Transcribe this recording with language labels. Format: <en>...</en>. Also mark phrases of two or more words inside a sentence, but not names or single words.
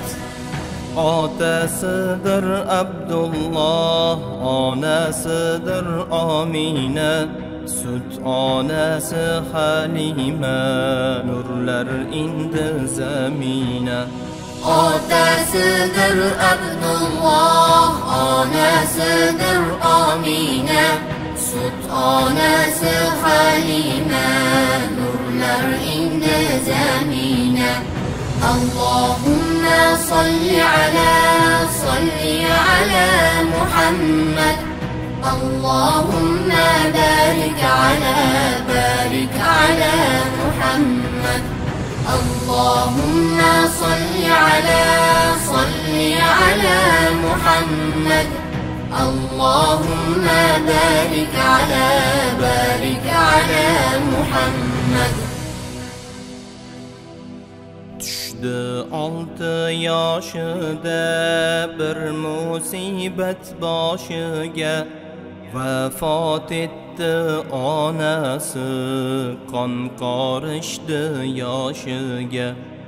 <uz>Otasidir Abdulloh, onasidir Amina, sut onasi Halima, nurlar indi zamina. Otasidir Abdulloh, onasidir Amina, sut onasi Halima, nurlar indi zamina.</uz> <ar>اللهم صل على محمد، اللهم بارك على محمد، اللهم صل على محمد، اللهم بارك على محمد.</ar> <uz>6 yoshida bir musibat boshiga, vafot etdi onasi, qon qorishdi yoshiga.</uz>